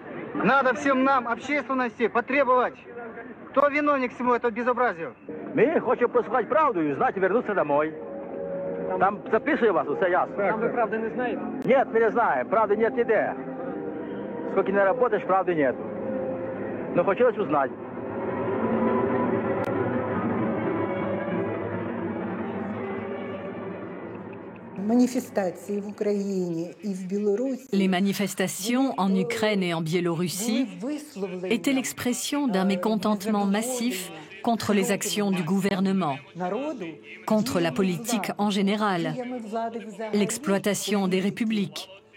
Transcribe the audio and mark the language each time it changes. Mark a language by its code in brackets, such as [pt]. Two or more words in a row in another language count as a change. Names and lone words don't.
[ru] Надо всем нам, общественности, потребовать. Кто виновник всему этому безобразию? Мы хотим послухать правду и знать, вернуться домой. Там записываю вас, все ясно. Там вы правды не знаете? Нет, мы не знаем. Правды нет нигде. Сколько не работаешь, правды нет. Но хотелось узнать. [fr] Les manifestations en Ukraine et en Biélorussie étaient l'expression d'un mécontentement massif contre les actions du gouvernement, contre la politique en général, l'exploitation des républiques.